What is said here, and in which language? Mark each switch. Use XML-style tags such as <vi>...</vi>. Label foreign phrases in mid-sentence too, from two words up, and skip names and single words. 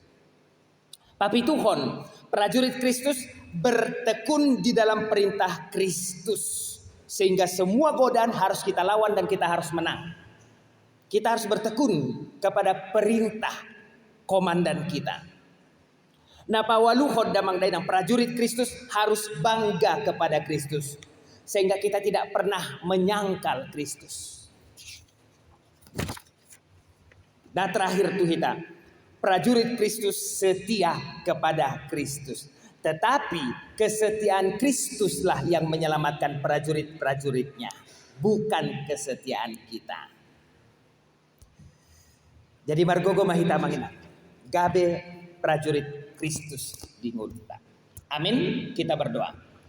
<id>Tapi Tuhan, prajurit Kristus bertekun di dalam perintah Kristus. Sehingga semua godaan harus kita lawan dan kita harus menang. Kita harus bertekun kepada perintah komandan kita.</id> <bbc>Nah pawaluhon damang dainang,</bbc> <id>prajurit Kristus harus bangga kepada Kristus. Sehingga kita tidak pernah menyangkal Kristus. Nah terakhir tuh kita, prajurit Kristus setia kepada Kristus. Tetapi kesetiaan Kristuslah yang menyelamatkan prajurit-prajuritnya, bukan kesetiaan kita.</id> <bbc>Jadi margogo mahita mangina, gabe prajurit Kristus di ngulta.</bbc> <id>Amin. Kita berdoa.</id>